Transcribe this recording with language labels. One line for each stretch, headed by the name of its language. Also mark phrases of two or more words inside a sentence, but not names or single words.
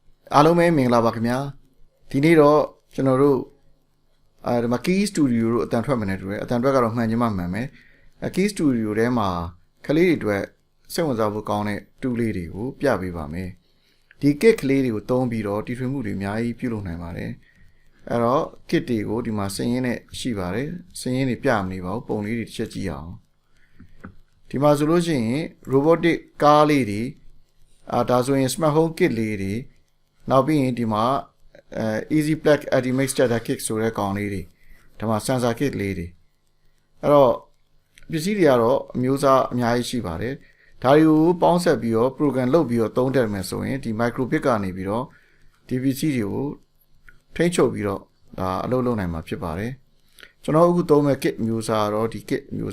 Burmese: အားလုံးပဲမင်္ဂလာပါခင်ဗျာဒီနေ့တော့ကျွန်တော်တို့ဒီမှာ Key Studio တို့အတန်ထွက်မှန်းနေတူတယ်အတန်ထွက်ကတော့မှန်ချင်းမှန်မယ်Key Studio ထဲမှာကလေးတွေအတွက်စိတ်ဝင်စားဖို့ကောင်းတဲ့တူးလေးတွေကိုပြပေးပါမယ်ဒီ kit ကလေးတွေကိုသုံးပြီးတော့တီထွင်မှုတွေအများကြီးပြုလုပ်နိုင်ပါတယ်အဲ့တော့ kit တွေကိုဒီမှာစင်ရင်းနဲ့ရှိပါတယ်စင်ရင်းတွေပြမနေပါဘူးပုံလေးတွေတစ်ချက်ကြည့်အောင်ဒီမှာဆိုလို့ရှိရင် robotic ကားလေးတွေဒါဆိုရင်
English: smart home kit
Burmese: လေးတွေနောက်ပြီးရင်ဒီမှာ
English: easy plug admix data kit
Burmese: ဆိုတဲ့ကောင် လေးတွေဒီမှာ
English: sensor kit
Burmese: လေးတွေအဲ့တော့ပစ္စည်းတွေကတော့အမျိုးအစားအများကြီးရှိပါတယ်ဒါတွေကိုပေါင်းဆက်ပြီးတော့ program လုပ်ပြီးတော့သုံးတတ်မယ်ဆိုရင်ဒီ Microbit ကနေ ပြီးတော့ဒီပစ္စည်းတွေကိုထိန်းချုပ်ပြီးတော့ဒါအလုပ်လုပ်နိုင်မှာဖြစ်ပါတယ်ကျွန်တော်အခုသုံးမဲ့ kit မျိုးစားတော့ဒီ kit မျိုး